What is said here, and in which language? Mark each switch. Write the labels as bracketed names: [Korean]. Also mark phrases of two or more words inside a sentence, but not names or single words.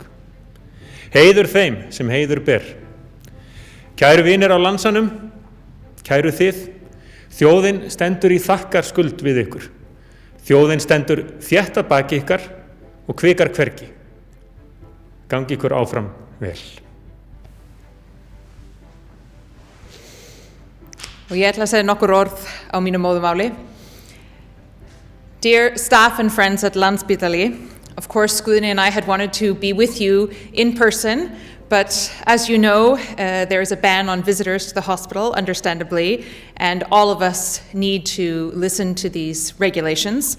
[Icelandic] Heiður þeim sem heiður ber. Kæru vinir á landsanum, kæru þið, þjóðin stendur í þakkarskuld við ykkur. Þjóðin stendur þétt að baki ykkar og kvikar hvergi. Gangi ykkur áfram vel. Og ég ætla að segja nokkur orð á mínu móðumáli. [English] Dear staff and friends at Landspítali, of course Guðni and I had wanted to be with you in person, but as you know, there is a ban on visitors to the hospital, understandably, and all of us need to listen to these regulations.